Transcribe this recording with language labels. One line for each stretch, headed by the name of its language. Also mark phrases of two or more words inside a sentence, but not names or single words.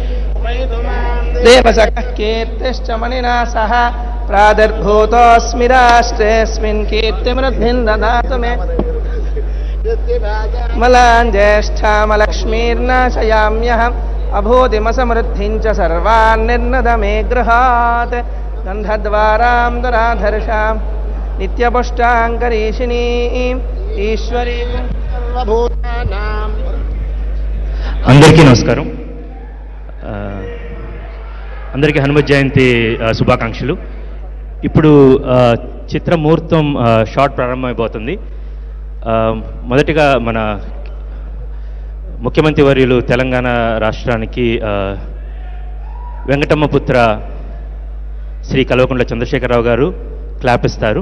Sanskrit: देवसखः कीर्तिश्च मणिना सह प्रादुर्भूतोऽस्मि राष्ट्रेऽस्मिन् कीर्तिमृद्धिं ददातु मे मलां ज्येष्ठामलक्ष्मीर्नाशयाम्यहम् अभूतिमसमृद्धिं च सर्वान् निर्नद मे गृहात् गन्धद्वारां दराधर्षां नित्यपुष्टाङ्करीषिणीं ఈశ్వరీ
Telugu: అందరికీ నమస్కారం. అందరికీ హనుమత్ జయంతి శుభాకాంక్షలు. ఇప్పుడు చిత్రముహూర్తం షార్ట్ ప్రారంభమైపోతుంది. మొదటిగా మన ముఖ్యమంత్రి వర్యులు తెలంగాణ రాష్ట్రానికి వెంకటమ్మ పుత్ర శ్రీ కల్వకుంట్ల చంద్రశేఖరరావు గారు క్లాప్ ఇస్తారు.